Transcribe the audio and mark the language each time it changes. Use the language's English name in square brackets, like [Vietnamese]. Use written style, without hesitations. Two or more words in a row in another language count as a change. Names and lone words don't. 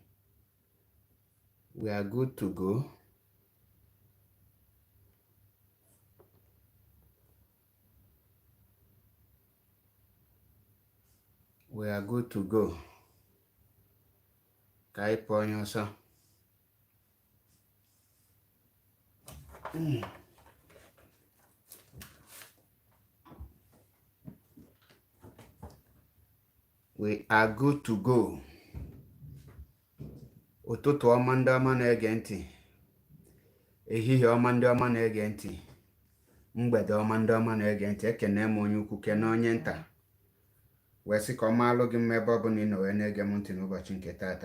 [English] We are good to go. We are good to go. [Igbo] Ka anyị pụọ onye ọsọ. [English] We are good to go. [Igbo] Ụtụtụ ọma ndị ọma na-ege ntị. Ehihie ọma ndị ọma na-ege ntị. Mgbede ọma ndị ọma na-ege ntị. Ekene m onye ukwu kene onye nta. Wee sị ka ọ maalụ gị mma ebe ọ bụla ị nọ wee na-ege m ntị n'ụbọchị nke taata.